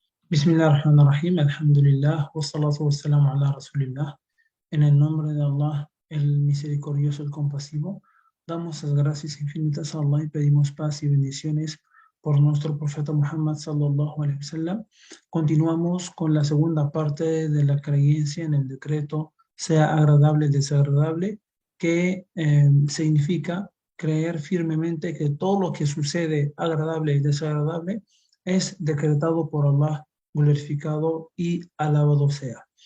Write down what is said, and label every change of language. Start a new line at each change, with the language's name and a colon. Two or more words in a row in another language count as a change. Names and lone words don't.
Arabic: بسم الله الرحمن الرحيم، الحمد لله، والصلاة والسلام على رسول الله.
Spanish: En el nombre de Allah, el misericordioso, el compasivo, damos las gracias infinitas a Allah y pedimos paz y bendiciones por nuestro profeta Muhammad
Arabic: صلى الله عليه وسلم.
Spanish: Continuamos con la segunda parte de la creencia en el decreto, sea agradable o desagradable, que significa creer firmemente que todo lo que sucede, agradable y desagradable, es decretado por Allah, glorificado y alabado sea.